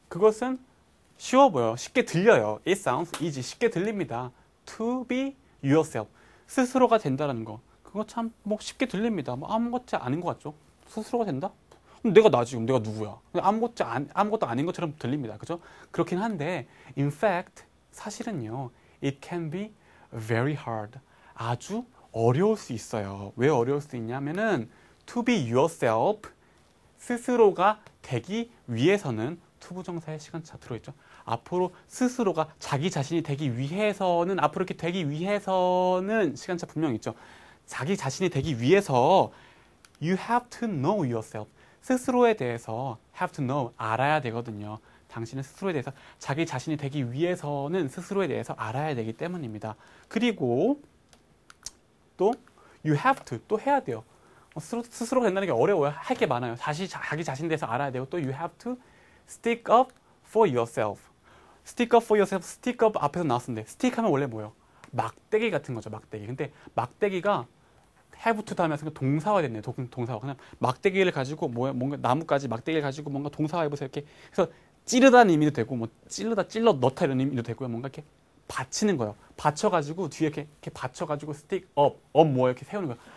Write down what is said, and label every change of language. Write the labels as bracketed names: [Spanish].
[Korean] 그것은 쉬워 보여요. 쉽게 들려요. [English] It sounds easy. [Korean] 쉽게 들립니다. [English] To be yourself. [Korean] 스스로가 된다는 거. 그거 참 쉽게 들립니다. 아무것도 아닌 것 같죠? 스스로가 된다? 내가 내가 누구야? 아무것도 아닌 것처럼 들립니다. 그죠? 그렇긴 한데, [English] in fact, [Korean] 사실은요, [English] it can be very hard. [Korean] 아주 어려울 수 있어요. 왜 어려울 수 있냐면은, [English] to be yourself, [Korean] 스스로가 되기 위해서는, 투부정사의 시간차 들어있죠? 앞으로 스스로가 자기 자신이 되기 위해서는, 앞으로 이렇게 되기 위해서는 시간차 분명히 있죠. 자기 자신이 되기 위해서, [English] you have to know yourself. [Korean] 스스로에 대해서 [English] have to know, [Korean] 알아야 되거든요. 당신은 스스로에 대해서 자기 자신이 되기 위해서는 스스로에 대해서 알아야 되기 때문입니다. 그리고 또 [English] you have to, [Korean] 또 해야 돼요. 스스로가 된다는 게 어려워요. 할 게 많아요. 자기 자신에 대해서 알아야 되고 또 [English] you have to stick up for yourself. stick up for yourself, stick up [Korean] 앞에서 나왔었는데 [English] stick [Korean] 하면 원래 뭐예요? 막대기 같은 거죠. 막대기. 근데 막대기가 have to 다음에 동사화 됐네요. 동사화. 그냥 막대기를 가지고 뭔가 나무까지 막대기를 가지고 뭔가 동사화 해보세요. 이렇게 그래서 찌르다는 의미도 되고 찔러 넣다 이런 의미도 되고요. 뭔가 이렇게 받치는 거예요. 받쳐가지고 뒤에 이렇게 받쳐가지고 [English] stick up [Korean] 뭐예요? 이렇게 세우는 거예요.